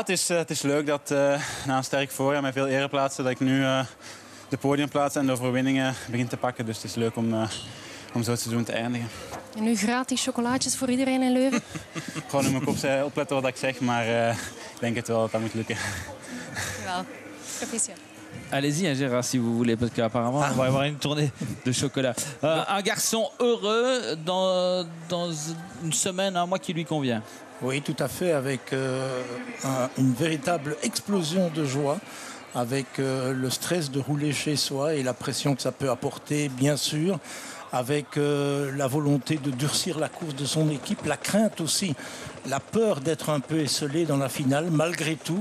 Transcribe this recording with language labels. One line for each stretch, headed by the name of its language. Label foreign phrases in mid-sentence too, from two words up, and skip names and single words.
Dutch: het is leuk dat na een sterk voorjaar met veel ereplaatsen dat ik nu de podiumplaats en de overwinningen begin te pakken. Dus het is leuk om zo het seizoen te eindigen. En nu gratis chocolaatjes voor iedereen in Leuven? Gewoon in mijn kop opletten wat ik zeg, maar ik denk het wel dat dat moet lukken. Wel, proficiat.
French: Allez-y, hein, Gérard, si vous voulez, parce qu'apparemment, on va avoir une tournée de chocolat. Un garçon heureux dans une semaine, un mois qui lui convient. Oui, tout à fait, avec une véritable explosion de joie, avec le stress de rouler chez soi et la pression que ça peut apporter, bien sûr, avec la volonté de durcir la course de son équipe, la crainte aussi, la peur d'être un peu esselé dans la finale, malgré tout.